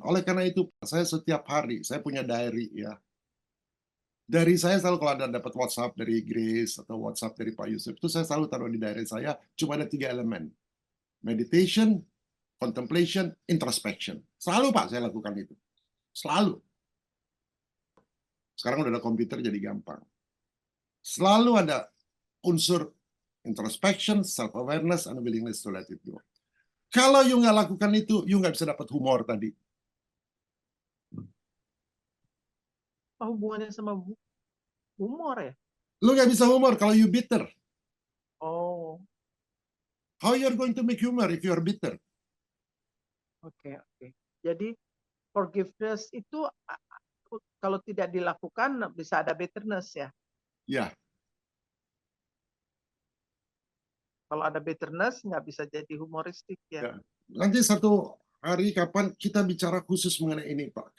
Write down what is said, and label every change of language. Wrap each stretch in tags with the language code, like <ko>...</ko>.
<id>Oleh karena itu, saya setiap hari, saya punya diary ya. Dari saya selalu kalau ada dapat WhatsApp dari Grace atau WhatsApp dari Pak Yusuf, itu saya selalu taruh di diary saya, cuma ada 3 elemen.</id> <en>Meditation, contemplation, introspection.</en> <id>Selalu Pak saya lakukan itu. Selalu. Sekarang udah ada komputer jadi gampang. Selalu ada unsur</id> <en>introspection, self-awareness, and willingness to let it go.</en> <id>Kalau you nggak lakukan itu, you nggak bisa dapat humor tadi. Apa hubungannya sama humor ya? Lu nggak bisa humor kalau you bitter. Oh,</id> <en>How you're going to make humor if you're bitter? oke.</en> <id>Jadi forgiveness itu kalau tidak dilakukan bisa ada bitterness ya. Ya, Kalau ada bitterness nggak bisa jadi humoristik ya. Ya. Nanti satu hari kapan kita bicara khusus mengenai ini, Pak.</id>